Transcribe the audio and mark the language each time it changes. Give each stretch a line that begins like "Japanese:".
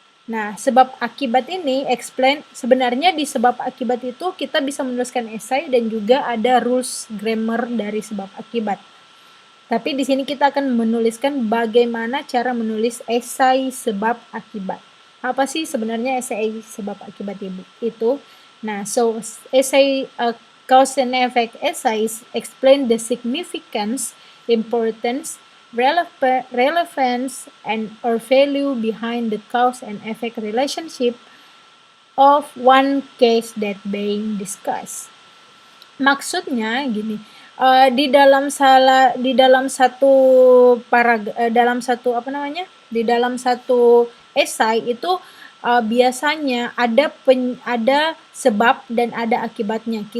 Indonesian: Nah, sebab akibat ini explain, sebenarnya di sebab akibat itu kita bisa menuliskan esai dan juga ada rules grammar dari sebab akibat. Tapi di sini kita akan menuliskan bagaimana cara menulis esai sebab akibat. Apa sih sebenarnya esai sebab akibat itu?
English: Nah, so essay cause and effect essays explain the significance, importance, relevance, and or value behind the cause and effect relationship of one case that being discussed.
Indonesian: Maksudnya gini, di dalam satu dalam satu esai itu biasanya ada sebab dan ada akibatnya.